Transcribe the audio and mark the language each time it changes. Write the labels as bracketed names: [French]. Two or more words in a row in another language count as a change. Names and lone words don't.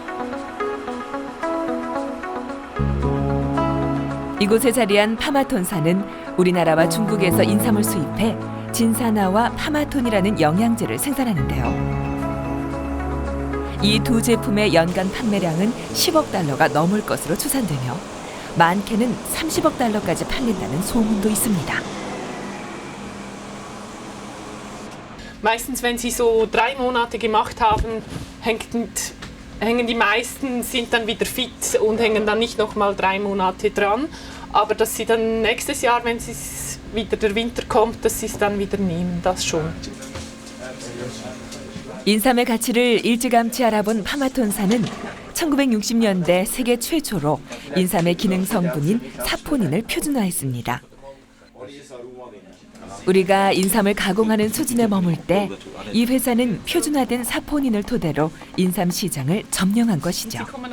[Korean] 이곳에 자리한 파마톤산은 우리나라와 중국에서 인삼을 수입해 진사나와 파마톤이라는 영양제를 생산하는데요. 이 두 제품의 연간 판매량은 10억 달러가 넘을 것으로 추산되며 많게는 30억 달러까지 팔린다는 소문도 있습니다. [German] Meistens, wenn sie so 3 Monate gemacht haben, hängen die meisten, sind dann wieder fit und hängen dann nicht noch mal 3 Monate dran. Aber dass sie dann nächstes Jahr, wenn wieder der Winter kommt, dass sie es dann wieder nehmen, das schon. [Korean] 인삼의 가치를 일찌감치 알아본 파마톤사는 1960년대 세계 최초로 인삼의 기능 성분인 사포닌을 표준화했습니다. 우리가 인삼을 가공하는 수준에 머물 때 이 회사는 표준화된 사포닌을 토대로 인삼 시장을 점령한 것이죠.